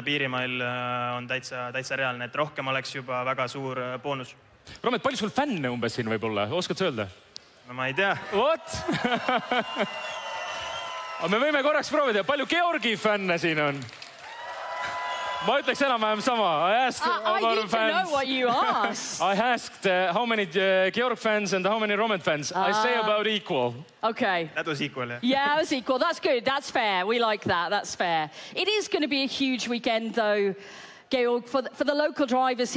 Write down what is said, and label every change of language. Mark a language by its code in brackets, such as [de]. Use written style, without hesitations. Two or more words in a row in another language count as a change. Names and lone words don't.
[et] piirimail on täitsa reaalne, et rohkem oleks juba väga suur boonus. Romet, palju sul fänne umbes siin võib olla? Oskad sa öelda? No ma ei tea. [en] What? [et] Aga me võime korraks proovida, palju Georgi fänne siin on? Ma ütleks enam-vähem sama. [en] I need to know what you asked. I asked how many Georg fans and how many Romet fans. I say about equal. Okay. That was equal, yeah. Yeah, it was equal. That's good. That's fair. We like that. That's fair. It is going to be a huge weekend, though, Georg, for the local drivers here.